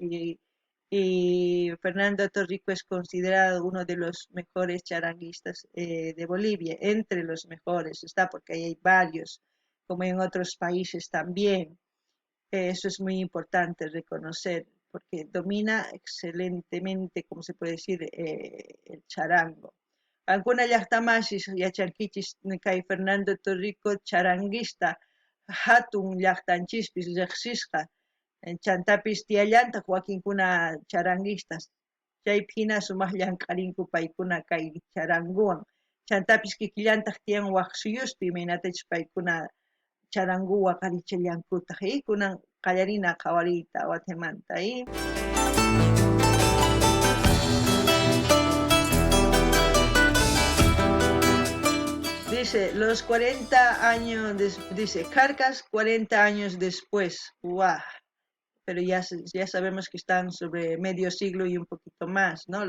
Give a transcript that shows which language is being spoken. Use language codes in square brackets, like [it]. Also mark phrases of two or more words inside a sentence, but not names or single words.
[es] y Fernando Torrico es considerado uno de los mejores charanguistas de Bolivia, entre los mejores, está porque hay varios, como en otros países también. Eso es muy importante reconocer, porque domina excelentemente, como se puede decir, el charango. [qu] Alguna llaqtamasis yachankichis kay Fernando Torrico charanguista hatun llaqtanchispis riqsisqa chantapis tiyallantaq wakinkuna charanguistas chaypi hina sumaq llamk'arinku paykuna kay charanguwan chantapis kikillantaq tiyan waq suyuspi imaynatachus paykuna charangu waqarichallankutaq kunan qallarina qhawariyta Guatemanta. [es] Dice, los 40 años, dice, Carcas 40 años después. ¡Guau! pero ya sabemos que están sobre medio siglo y un poquito más, ¿no?